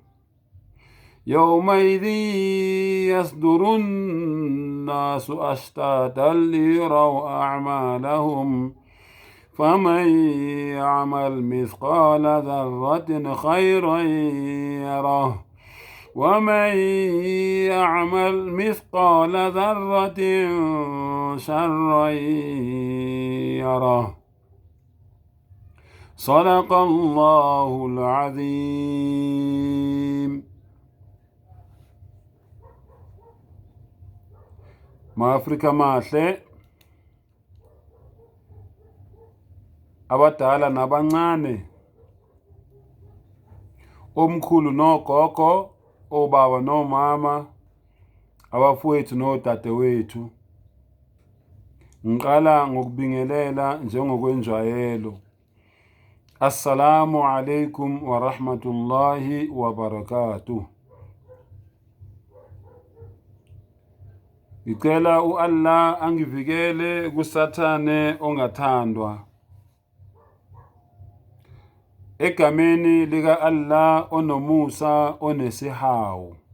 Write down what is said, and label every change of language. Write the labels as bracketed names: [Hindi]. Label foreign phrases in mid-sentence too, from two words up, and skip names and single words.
[Arabic] يومئذ يصدر الناس أشتاتا ليروا أعمالهم فمن يعمل مثقال ذرة خيرا يره ومن يعمل مثقال ذرة شرا يره. صدق الله العظيم. [Zulu] Ma-Afrika mahle, abadala nabancane, omkhulu nogogo, obaba nomama, abafowethu nodadewethu. Ngiqala ngokubingelela njengokwenjwayelo. [Arabic] السلام عليكم ورحمة الله وبركاته. [Zulu] Ngicela Allah angivikele kusathane ongathandwa. Egameni lika Allah onomusa onesihawu.